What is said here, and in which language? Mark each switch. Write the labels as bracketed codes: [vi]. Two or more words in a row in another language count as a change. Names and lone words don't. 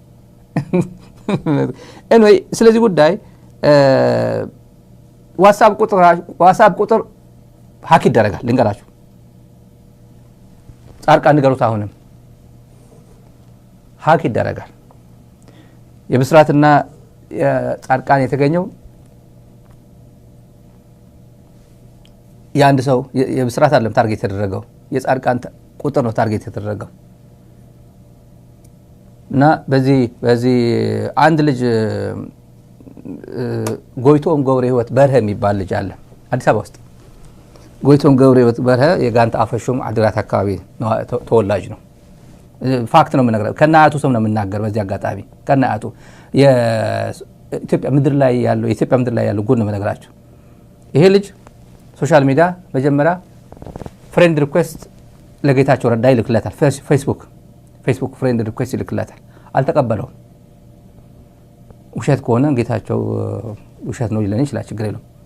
[am] anyway ስለዚህ ጉዳይ ዋትስአፕ ቁጥር ሀክ ይደረጋል ልንገራችሁ። ጻድቃን ንገሩት አሁንም ሀክ ይደረጋል። የብስራትና ጻድቃን የተገኘው የአንድ ሰው የብስራት አይደለም ታርጌት የተደረገው የጻድቃን ቁጥር ነው ታርጌት የተደረገው። እና በዚህ አንድ ልጅ ጎይቶም ገብረ ህይወት በርሀ የሚባል ልጅ አለ አዲስ አበባ ውስጥ። ጎይቶም ገብረ ህይወት በርሀ የጋንታ አፈሹም አድራት አካባቢ ተወላጅ ነው። ፋክት ነው የምነግረው። ከናያቱ ሰው ነው የምናገር። በዚህ አጋጣሚ ከናያቱ የኢትዮጵያ ምድር ላይ ያለው ጉድ ነው የምነግራችሁ። ይሄ ልጅ [en] social media [am] መጀመሪያ [en] friend request [am] ለጌታቸው ረዳ ይልክለታል። ፌስቡክ [en] friend request [am] ይልክለታል። አልተቀበለውም። ውሸት ከሆነ ጌታቸው ውሸት ነው ይለኝ ይችላል፣ ችግር የለውም።